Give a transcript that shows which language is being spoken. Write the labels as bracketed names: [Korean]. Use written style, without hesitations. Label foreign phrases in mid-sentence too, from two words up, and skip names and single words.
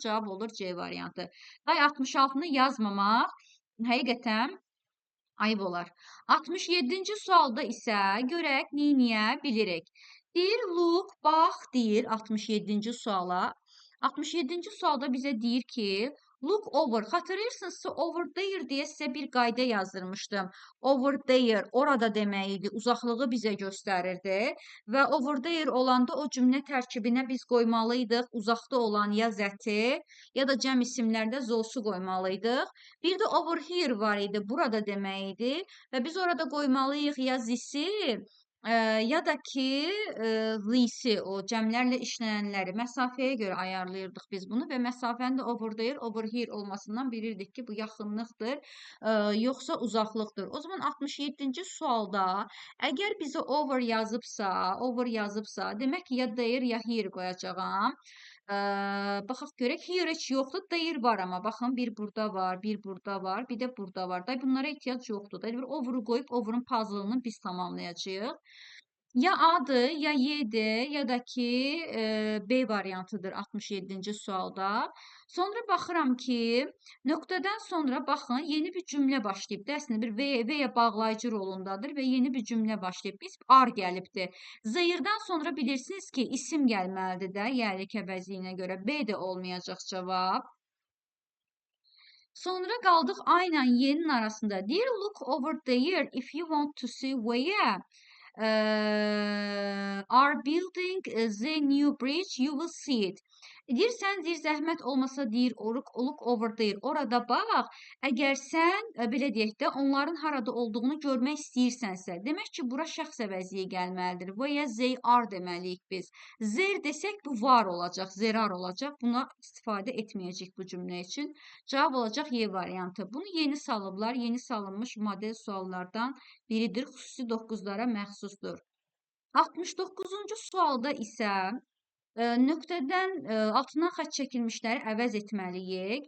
[Azerbaijani] Cavab olur C variantı. Day 66-nı yazmamaq həqiqətən ayıb olar. 67-ci sualda isə görək, niyə bilirik. Deyir, look, bax, deyir 67-ci suala. 67-ci sualda bizə deyir ki, [English] look over. [Azerbaijani] Xatırlayırsınızsa [English] over there [Azerbaijani] deyə sizə bir qayda yazdırmışdım. [English] Over there, [Azerbaijani] orada demək idi, uzaqlığı bizə göstərirdi. Və [English] over there [Azerbaijani] olanda o cümlə tərkibinə biz qoymalıydıq uzaqda olan ya zəti, ya da cəm isimlərdə zosu qoymalıydıq. Bir də [English] over here [Azerbaijani] var idi, burada demək idi. Və biz orada qoymalıyıq ya zisi, Ə, ya da ki, lisi, o cəmlərlə işlənənləri məsafəyə görə ayarlayırdıq biz bunu və məsafəni də [English] over there, over here [Azerbaijani] olmasından bilirdik ki, bu yaxınlıqdır, yoxsa uzaqlıqdır. O zaman 67-ci sualda əgər bizə over yazıbsa, demək ki, ya there, ya here qoyacağam. Baxaq görək, here heç yoxdur, there var amma baxın, bir burada var, bir burada var, bir də burada var. Da bunlara ehtiyac yoxdur da. Bir over'u qoyub over'un puzzle-ını biz tamamlayacağıq. Ya A'dır, ya Y'dir, ya da ki B variantıdır 67-ci sualda. Sonra baxıram ki, nöqtədən sonra baxın, yeni bir cümlə başlayıb. Əslində bir V-yə bağlayıcı rolundadır və yeni bir cümlə başlayıb. Biz R gəlibdir. Zəyirdən sonra bilirsiniz ki, isim gəlməlidir də, yəni əvəzliyinə görə. B də olmayacaq cavab. Sonra qaldıq A ilə Y-nin arasında. [English] Dear, look over there if you want to see where are building the new bridge, you will see it. [Azerbaijani] Deyir, sən deyir, zəhmət olmasa deyir, [English] look over there, [Azerbaijani] orada bax. Əgər sən, belə deyək də, onların harada olduğunu görmək istəyirsənsə, demək ki, bura şəxs əvəzliyi gəlməlidir. [English] Where they are [Azerbaijani] deməliyik biz. There desək, bu var olacaq, zerar olacaq. Buna istifadə etməyəcək bu cümlə üçün. Cavab olacaq Y variantı. Bunu yeni salıblar, yeni salınmış model suallardan biridir. Xüsusi 9-lara məxsusdur. 69-cu sualda isə nöqtədən altından xətt çəkilmişləri əvəz etməliyik.